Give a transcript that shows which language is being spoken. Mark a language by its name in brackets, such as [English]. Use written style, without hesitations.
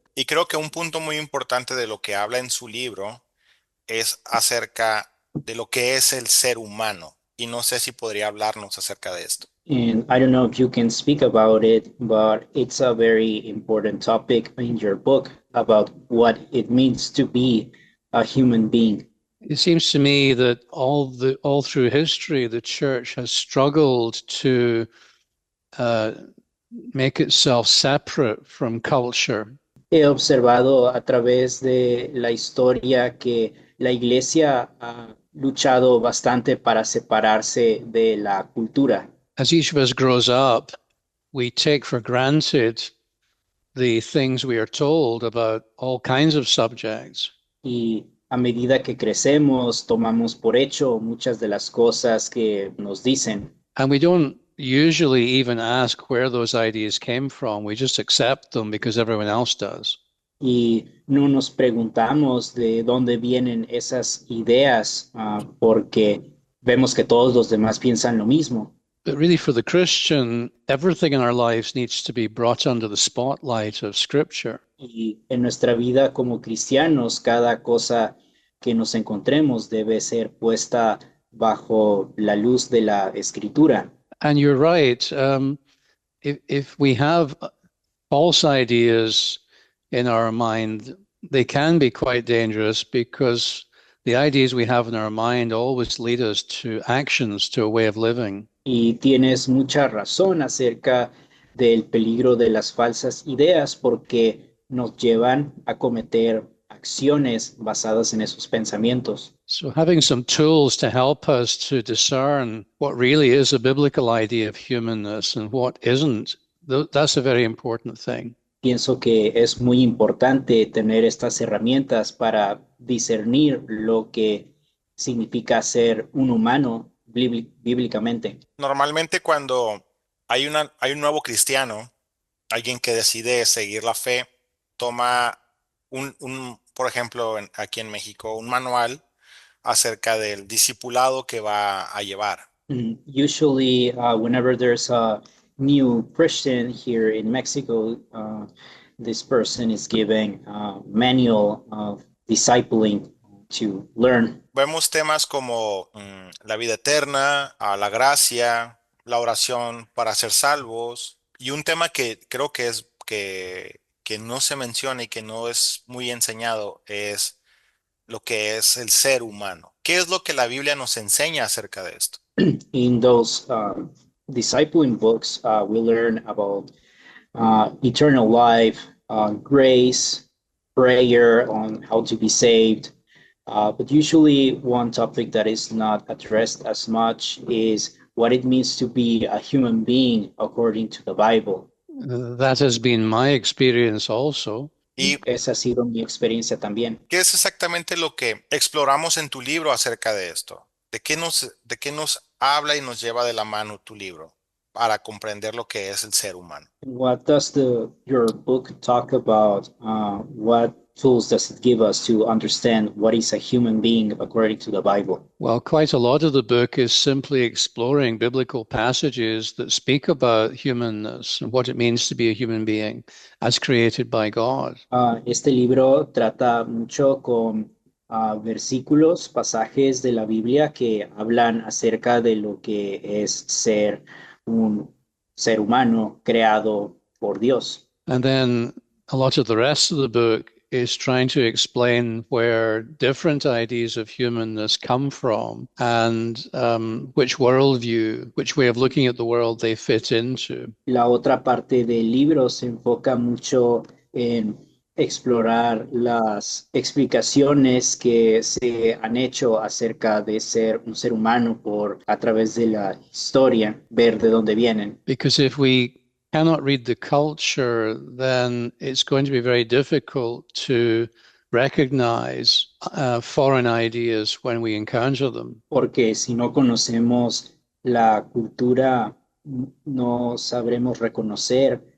[Spanish] Y creo que un punto muy importante de lo que habla en su libro es acerca de lo que es el ser humano. Y no sé si podría hablarnos acerca de esto. [English] And I don't know if you can speak about it, but it's a very important topic in your book about what it means to be a human being. It seems to me that all through history, the church has struggled to make itself separate from culture. [Spanish] He observado a través de la historia que la iglesia ha luchado bastante para separarse de la cultura. [English] As each of us grows up, we take for granted the things we are told about all kinds of subjects. [Spanish] Y a medida que crecemos, tomamos por hecho muchas de las cosas que nos dicen. [English] And we don't usually even ask where those ideas came from. We just accept them because everyone else does. [Spanish] Y no nos preguntamos de dónde vienen esas ideas, porque vemos que todos los demás piensan lo mismo. [English] But really, for the Christian, everything in our lives needs to be brought under the spotlight of Scripture. [Spanish] Y en nuestra vida como cristianos, cada cosa que nos encontremos debe ser puesta bajo la luz de la Escritura. [English] And you're right. If we have false ideas in our mind, they can be quite dangerous because the ideas we have in our mind always lead us to actions, to a way of living. [Spanish] Y tienes mucha razón acerca del peligro de las falsas ideas porque nos llevan a cometer acciones basadas en esos pensamientos. [English] So having some tools to help us to discern what really is a biblical idea of humanness and what isn't, that's a very important thing. [Spanish] Pienso que es muy importante tener estas herramientas para discernir lo que significa ser un humano bíblicamente. Normalmente cuando hay un nuevo cristiano, alguien que decide seguir la fe, toma por ejemplo, aquí en México, un manual acerca del discipulado que va a llevar. [English] Usually, whenever there's a new Christian here in Mexico, this person is given a manual of discipling to learn. [Spanish] Vemos temas como la vida eterna, la gracia, la oración para ser salvos, y un tema que creo que es que no se menciona y que no es muy enseñado es lo que es el ser humano. ¿Qué es lo que la Biblia nos enseña acerca de esto? [English] In those discipling books, we learn about eternal life, grace, prayer, on how to be saved. But usually one topic that is not addressed as much is what it means to be a human being according to the Bible. That has been my experience also. [Spanish] Y Esa ha sido mi experiencia también. ¿qué es exactamente lo que exploramos en tu libro acerca de esto? ¿De qué nos habla y nos lleva de la mano tu libro para comprender lo que es el ser humano? [English] What does your book talk about? What tools does it give us to understand what is a human being according to the Bible? Well, quite a lot of the book is simply exploring biblical passages that speak about humanness and what it means to be a human being as created by God. [Spanish] Este libro trata mucho con versículos, pasajes de la Biblia que hablan acerca de lo que es ser un ser humano creado por Dios. [English] And then a lot of the rest of the book is trying to explain where different ideas of humanness come from and which worldview, which way of looking at the world they fit into. [Spanish] La otra parte del libro se enfoca mucho en explorar las explicaciones que se han hecho acerca de ser un ser humano a través de la historia, ver de dónde vienen. [English] Because if we cannot read the culture, then it's going to be very difficult to recognize foreign ideas when we encounter them. [Spanish] Porque si no conocemos la cultura, no sabremos reconocer